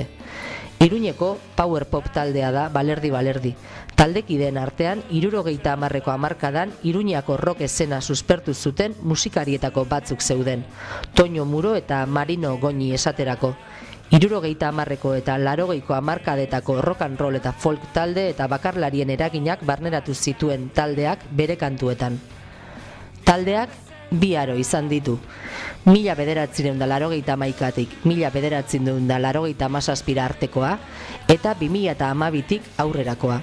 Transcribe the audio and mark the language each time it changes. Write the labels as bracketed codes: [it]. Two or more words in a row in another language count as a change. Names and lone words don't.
[eu] Iruñeko power pop taldea da Balerdi. Taldekideen artean 70ko hamarkadan Iruñako rock esena suspertu zuten musikarietako batzuk zeuden, Toño Muro eta Marino Goñi esaterako. 70ko eta 80ko hamarkadetako [en] rock and roll [eu] eta folk talde eta bakarlarien eraginak barneratu zituen taldeak bere kantuetan. Taldeak bi aro izan ditu. 1981tik 1987 artekoa eta 2012tik aurrerakoa.